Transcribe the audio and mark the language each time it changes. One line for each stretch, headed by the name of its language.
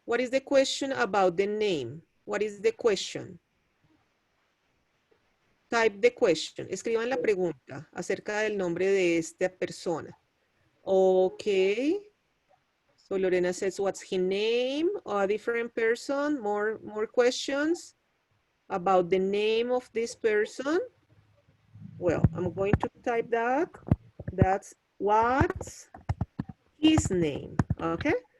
English: What is the question about the name? What is the question? Type the question.
Spanish: Escriban la pregunta acerca del nombre de esta persona.
English: Okay. So Lorena says, what's his name? A different person, more questions about the name of this person. Well, I'm going to type that. That's what's his name, okay?